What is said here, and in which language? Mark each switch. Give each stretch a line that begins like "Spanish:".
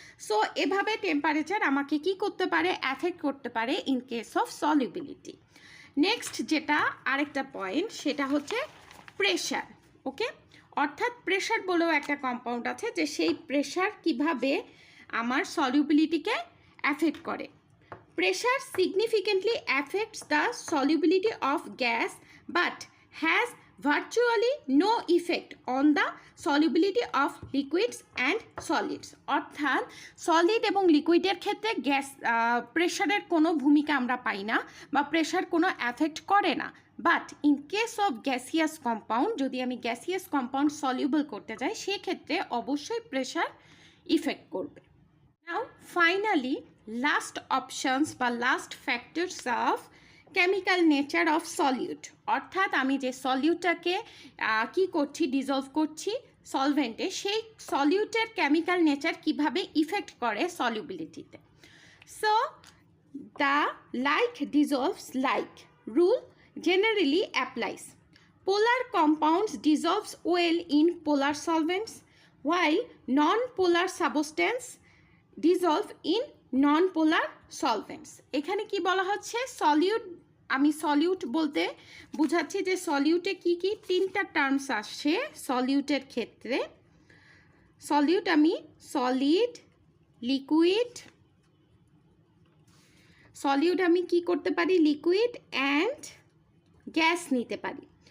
Bangla: So এভাবে temperature আমাকে কি করতে পারে? অ্যাফেক্ট করতে পারে
English: In case of solubility.
Bangla: Next যেটা আরেকটা পয়েন্ট, সেটা হচ্ছে প্রেশার। ওকে, অর্থাৎ প্রেশার বলেও একটা কম্পাউন্ড আছে, যে সেই প্রেশার কিভাবে আমার সলিউবিলিটিকে অ্যাফেক্ট করে।
English: Pressure significantly affects the solubility of gas but has virtually no effect on the solubility of liquids and solids.
Bangla: অর্থাৎ সলিড এবং লিকুইডের ক্ষেত্রে গ্যাস প্রেশারের কোনো ভূমিকা আমরা পাই না বা প্রেশার কোনো অ্যাফেক্ট করে না,
English: but in case of gaseous compound,
Bangla: যদি আমি গ্যাসিয়াস কম্পাউন্ড সলিউবল করতে যাই সেক্ষেত্রে অবশ্যই প্রেশার ইফেক্ট করবে।
English: now finally last options বা last factors of chemical nature of solute,
Bangla: অর্থাৎ আমি যে সলিউটটাকে কি করছি, ডিজলভ করছি সলভেন্টে, সেই সলিউটের কেমিক্যাল নেচার কিভাবে ইফেক্ট করে সলিউবিলিটিতে।
English: So the like dissolves like rule generally applies. Polar compounds dissolves well in polar solvents, while non-polar substance dissolve in non-polar solvents.
Bangla: এখানে কি বলা হচ্ছে, সলিউট, আমি সলিউট বলতে বুঝাচ্ছি যে সলিউটে কি কি তিনটা টার্মস আসছে সলিউটের ক্ষেত্রে। সলিউট আমি সলিড, লিকুইড, সলিউট আমি কি করতে পারি, লিকুইড অ্যান্ড গ্যাস নিতে পারি।